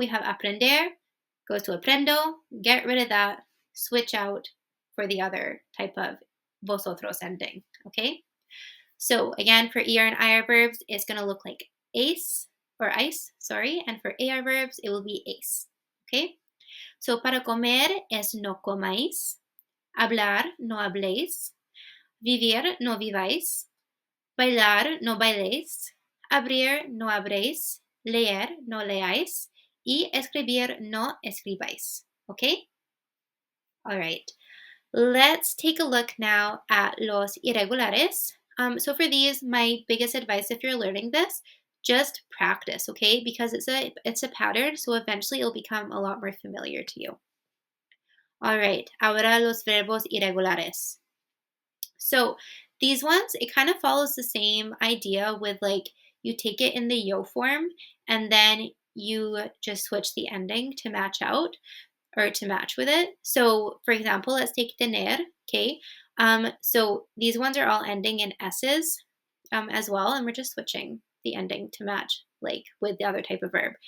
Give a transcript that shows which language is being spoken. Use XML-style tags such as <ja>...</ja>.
<en>We have aprender, goes to aprendo, get rid of that, switch out for the other type of vosotros ending, okay? So again, for ER and IR verbs, it's going to look like ace, or ice, sorry, and for AR verbs, it will be ace, okay?</en> <es>So para comer es no comáis, hablar no habléis, vivir no viváis, bailar no bailéis, abrir no abréis, leer no leáis, y escribir no escribáis, okay?</es> <en>All right, let's take a look now at</en> <es>los irregulares.</es> <en>So for these, my biggest advice if you're learning this, just practice, okay? Because it's a pattern, so eventually it'll become a lot more familiar to you.</en> <es>All right, ahora los verbos irregulares.</es> <en>So these ones, it kind of follows the same idea with like you take it in the yo form and then you just switch the ending to match out or to match with it. So for example, let's take tener, okay? So these ones are all ending in s's as well, and we're just switching the ending to match like with the other type of verb.</en>